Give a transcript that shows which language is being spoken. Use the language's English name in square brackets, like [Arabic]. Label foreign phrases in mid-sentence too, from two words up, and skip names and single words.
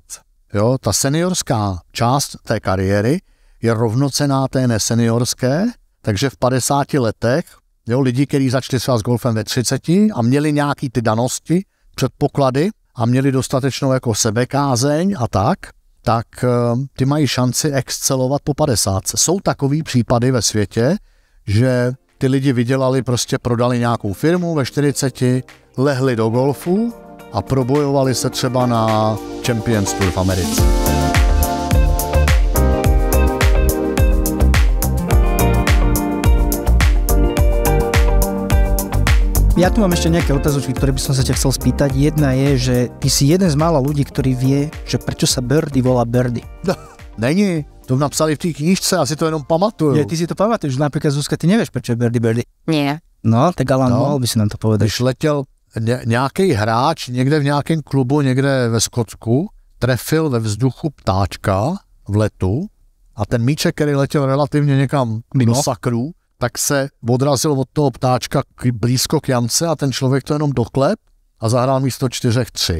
[Czech] Jo, ta seniorská část té kariéry je rovnocenná té neseniorské, takže v 50 letech, jo, lidi, kteří začali s golfem ve 30 a měli nějaký ty danosti, předpoklady a měli dostatečnou jako sebekázeň a tak ty mají šanci excelovat po 50. Jsou takový případy ve světě, že ty lidi vydělali, prostě prodali nějakou firmu ve 40, lehli do golfu a probojovali se třeba na Champions Tour v Americe. [Slovak] Ja tu mám ešte nejaké otázočky, ktoré by som sa ťa chcel spýtať. Jedna je, že ty si jeden z mála ľudí, ktorý vie, že prečo sa birdie volá birdie. [Czech] No, není. To napsali v té knížce, asi to jenom pamatuju. [Slovak] Ja, ty si to pamatuješ, napríklad Zuzka, ty nevieš, prečo je birdie. Nie. No, tak ale mohol by si nám to povedať. [Czech] Když letěl nějaký hráč někde v nějakém klubu, někde ve Skotsku, trefil ve vzduchu ptáčka v letu a ten míček, který letěl relativně někam do sakru, tak se odrazil od toho ptáčka blízko k jamce a ten člověk to jenom doklep a zahrál místo 4-3.